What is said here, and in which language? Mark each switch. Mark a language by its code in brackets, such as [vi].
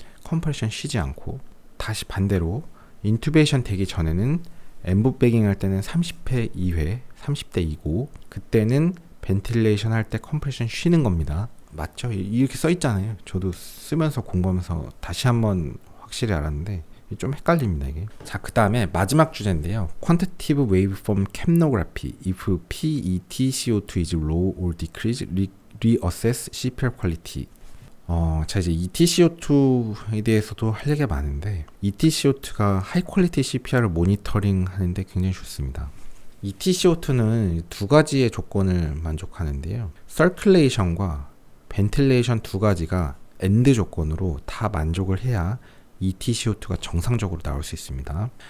[ko] 컴프레션 쉬지 않고. 다시 반대로 인투베이션 되기 전에는 엠부백잉 할 때는 30회 2회, 30대 2고 그때는 벤틸레이션 할 때 컴프레션 쉬는 겁니다. 맞죠? 이렇게 써 있잖아요. 저도 쓰면서 공부하면서 다시 한번 확실히 알았는데 좀 헷갈립니다, 이게. 자, 그 다음에 마지막 주제인데요. [en] Quantitative Waveform Capnography if PET CO2 is low or decrease, reassess CPR quality. [ko] 자, 이제 ETCO2에 대해서도 할 얘기가 많은데 ETCO2가 하이 퀄리티 CPR을 모니터링 하는데 굉장히 좋습니다. ETCO2는 두 가지의 조건을 만족하는데요. 서큘레이션과 벤틸레이션 두 가지가 엔드 조건으로 다 만족을 해야 ETCO2가 정상적으로 나올 수 있습니다.